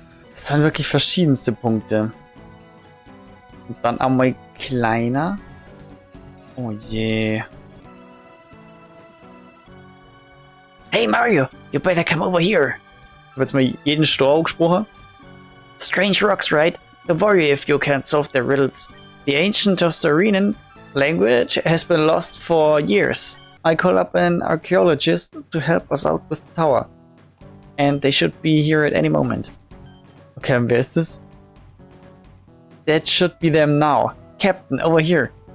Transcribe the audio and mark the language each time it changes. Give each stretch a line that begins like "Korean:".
German: Das sind wirklich verschiedenste Punkte. Und dann einmal kleiner. Oh je.
English: Hey Mario, you better come over here.
German: Ich habe jetzt mal jeden Stor gesprochen.
English: Strange rocks, right? Don't worry if you can't solve their riddles. The ancient Tostarenan language has been lost for years. I call up an archaeologist to help us out with the tower. And they should be here at any moment. Okay,
German: und wer ist das?
English: That should be them now. Captain, over here.